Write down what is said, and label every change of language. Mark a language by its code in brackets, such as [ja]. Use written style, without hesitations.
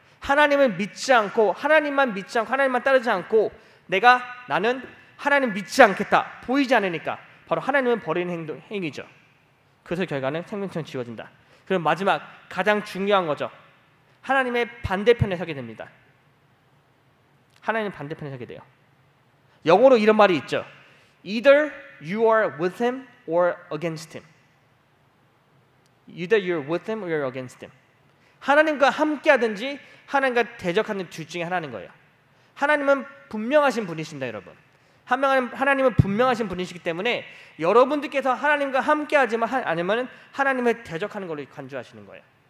[ko] 하나님을 믿지 않고 하나님만 믿지 않고 하나님만 따르지 않고 나는 하나님 믿지 않겠다, 보이지 않으니까 바로 하나님을 버리는 행위죠. 그래서 결과는 생명책은 지워진다. 그럼 마지막 가장 중요한 거죠. 하나님의 반대편에 서게 됩니다. 하나님 반대편에 서게 돼요. 영어로 이런 말이 있죠. [en] Either you are with him or against him. Either you're with him or you're against him. [ko] 하나님과 함께하든지 하나님과 대적하는 둘 중에 하나인 거예요. 하나님은 분명하신 분이십니다, 여러분. 하나님은 분명하신 분이시기 때문에 여러분들께서 하나님과 함께하지만 아니면 하나님을 대적하는 걸로 간주하시는 거예요.